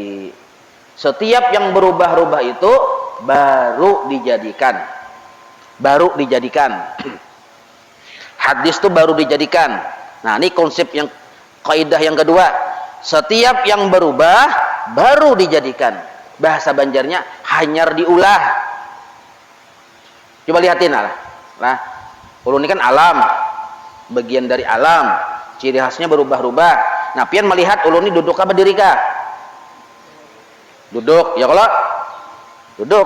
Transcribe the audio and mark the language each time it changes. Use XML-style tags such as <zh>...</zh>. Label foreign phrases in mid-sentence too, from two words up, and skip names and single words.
<id>Setiap yang berubah-ubah itu baru dijadikan. Baru dijadikan. Hadis itu baru dijadikan. Nah, ini konsep yang kaidah yang kedua. Setiap yang berubah baru dijadikan. Bahasa Banjarnya</id> <bjn>hanyar diulah.</bjn> <id>Coba lihatin lah. Nah, ulun ini kan alam. Bagian dari alam. Ciri khasnya berubah-ubah. Nah, pian melihat ulun ini duduk apa berdiri kah? Duduk. Ya kalau duduk.</id>